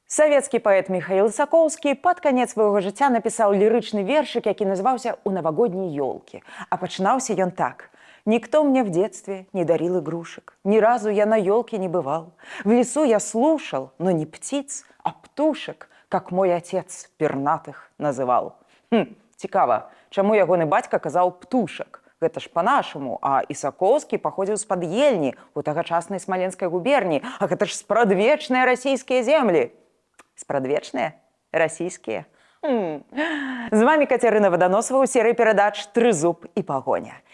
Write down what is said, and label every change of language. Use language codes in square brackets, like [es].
[be] Савецкі паэт Михаил Сакоўскі пад канец свайго жыцця напісаў лірычны вершык, які называўся [ru] «У новогодней ёлке». [be] А пачынаўся ён так. [ru] «Никто мне в детстве не дарил игрушек, ни разу я на ёлке не бывал. В лесу я слушал, но не птиц, а птушек, как мой отец пернатых называл». [be] Цікава, чаму ягоны бацька казаў «птушек». Гэта ж па-нашаму, а Ісакоўскі паходзіў з-пад Ельні у тагачаснай Смаленскай губерніі, а гэта ж спрадвечныя расійскія землі. Спрадвечныя? Расійскія? З вами Кацярына Ваданосава ў серыі перадач «Трызуб і пагоня».